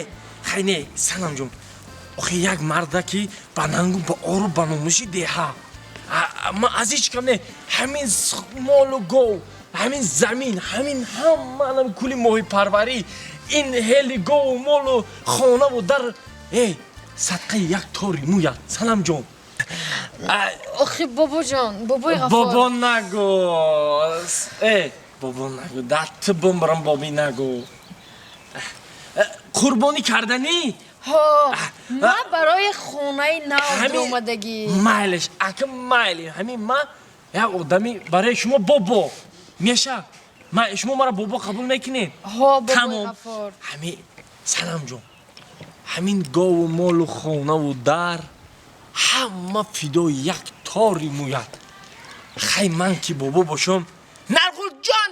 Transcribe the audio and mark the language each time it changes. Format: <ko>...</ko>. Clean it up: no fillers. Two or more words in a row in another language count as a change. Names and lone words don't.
<tg>хай не санамҷон охе як марда ки ба нангу ба ору ба номуши деҳа ман аз ҳеҷ кам не ҳамин молу гов ҳамин замин ҳамин ҳамаам кули моҳипарварӣ ин ҳели гову молу хонаву дар садқаи як тори мӯя санамҷон Охи бобоҷон, Бобои Ғафур. бобо нагу бобо нагу датти бумрам боби нагу қурбонӣ карданӣ Ҳо, ман барои хонаи нав омадагӣ. майлеш ака майли ҳамин ман як одами барои шумо бобо меша шумо маро бобо қабул мекунед Ҳо, Бобои тамом G'afur. ҳамин санамҷон ҳамин гову молу хонаву дар ҳама фидои як тори мӯяд хай ман ки бобо бошам наргулҷон</tg>